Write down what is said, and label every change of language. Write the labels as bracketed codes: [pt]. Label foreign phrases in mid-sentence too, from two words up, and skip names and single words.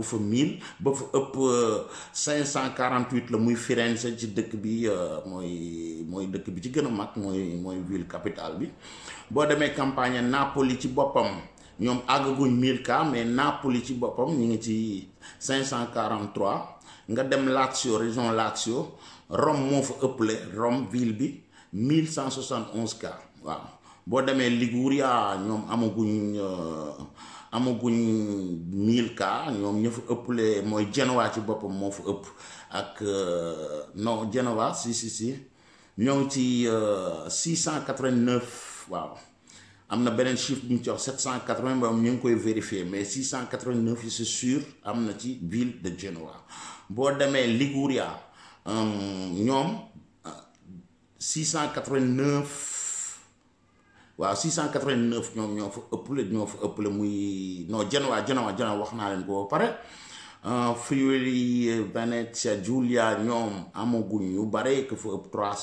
[wo] fa 1000 ba fa ëpp 548 la muy Firenze ci dëkk bi mooy dëkk bi ci gën a mag mooy [fr] ville capitale [wo] bi boo demee Campania Napoli ci boppam ñoom àgguñ 1000 [fr] cas mais [wo] Napoli ci boppam ñu ngi ci 543 nga dem Lazio région Lazio Rome moo fa ëpple Rome ville bi 1171 cas waaw boo demee Liguria ñoom amaguñ 1000 cas ñoom ña fa ëpple mooy Genoa ci boppam moo fa ëpp ak non Genova si ñoo ngi ci 689 waaw am na beneen chiffre bu ñu ci wax 780 moom ñu ngi koy vérifier mais 689 yi [fr] c'est sûr [wo] am na ci [fr] ville de [wo] Genoa boo demee Liguria ñoom 689 waaw 689 ñoom ñoo fa ëpple muy non Genoa wax naa leen ko ba pare Friuli Venezia Giulia ñoom amaguñ yu bare que fa ëpp